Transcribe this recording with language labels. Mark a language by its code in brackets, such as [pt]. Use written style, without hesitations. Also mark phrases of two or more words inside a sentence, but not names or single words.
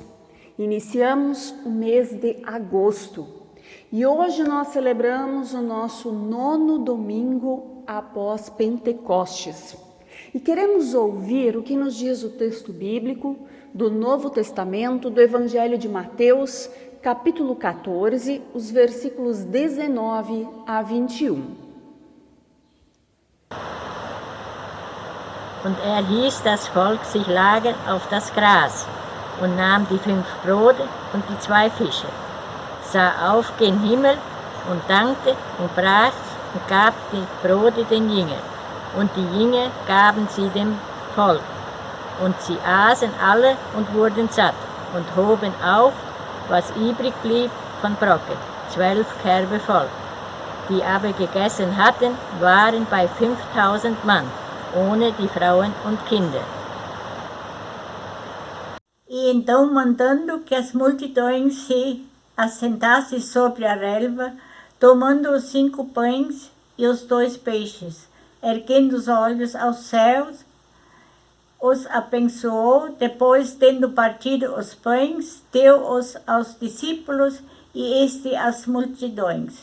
[pt] Iniciamos o mês de agosto e hoje nós celebramos o nosso 9º domingo após Pentecostes. E queremos ouvir o que nos diz o texto bíblico do Novo Testamento, do Evangelho de Mateus, capítulo 14, os versículos 19 a 21. [de] Und ließ das Volk sich lagern auf das Gras und nahm die 5 Brote und die 2 Fische, sah auf gen Himmel und dankte und brach und gab die Brote den Jüngern, und die Jünger gaben sie dem Volk. Und sie aßen alle und wurden satt und hoben auf, was übrig blieb von Brocken, 12 Körbe voll. Die aber gegessen hatten, waren bei 5000 Mann, ohne die Frauen und Kinder. [pt] E então, mandando que as multidões se assentassem sobre a relva, tomando os 5 pães e os 2 peixes, erguendo os olhos aos céus, os abençoou, depois, tendo partido os pães, deu-os aos discípulos e este às multidões.